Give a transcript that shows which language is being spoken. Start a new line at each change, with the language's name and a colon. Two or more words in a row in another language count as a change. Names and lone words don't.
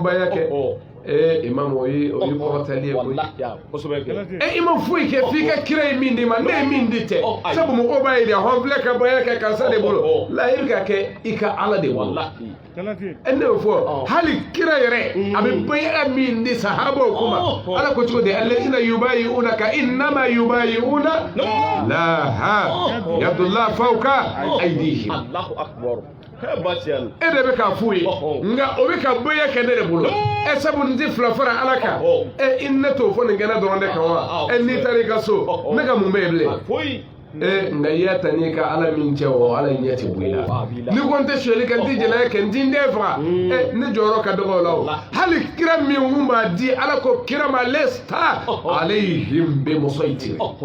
Bambara: baya kɛ imam o ye kɔrɔtali ye koyi i ma foyi kɛ f'i ka kira ye min di ma ne ye min di tɛ sabu mɔgɔw b'a ye de hɔn filɛ ka baya kɛ karisa de bolo layi ka kɛ i ka ala de bolo ne y'o fɔ hali kira yɛrɛ a bɛ baya min di sahabaw kuma ala ko cogo di
Arabic: الذين يبايعونك إنما يبايعون الله يد الله فوق أيديهم
Bambara: e de bɛ k'a f'u ye nka o bɛ ka baya kɛ ne de bolo sabu n ti fila fara ala kan i ne t'o fɔ nin kɛnɛ dɔrɔn de kan wa n'i taara i ka so ne ka mun bɛ yen bilen nka i y'a ta n'i ka ala min cɛ o ala ɲɛ ti bɔ i la ni ko n tɛ suyɛli kɛ n ti jɛnɛya kɛ n ti n den faga ne jɔyɔrɔ ka dɔgɔ o la o hali kira min kun b'a di ala ko kira ma
Arabic: لست عليهم بمسيطر